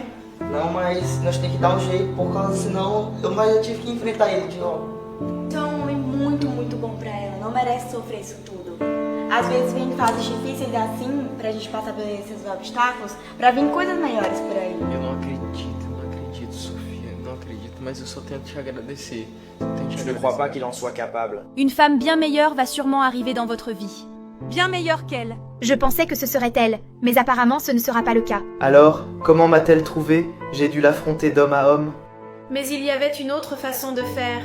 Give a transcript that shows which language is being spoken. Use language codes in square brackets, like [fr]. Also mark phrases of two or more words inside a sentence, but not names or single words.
[pt] Não, mas nós temos que dar um jeito, por causa senão mas eu tive que enfrentar ele de novo. Então, é muito, muito bom pra ela. Não merece sofrer isso tudo. Às vezes vem fases difíceis assim, pra gente passar por esses obstáculos, pra vir coisas maiores por aí. Eu não acredito, Sofia. Não acredito, mas eu só tenho que te agradecer. [fr] Je ne crois pas qu'il en soit capable. Une femme bien meilleure va sûrement arriver dans votre vie. Bien meilleure qu'elle. Je pensais que ce serait elle, mais apparemment ce ne sera pas le cas. Alors, comment m'a-t-elle trouvé? J'ai dû l'affronter d'homme à homme. Mais il y avait une autre façon de faire.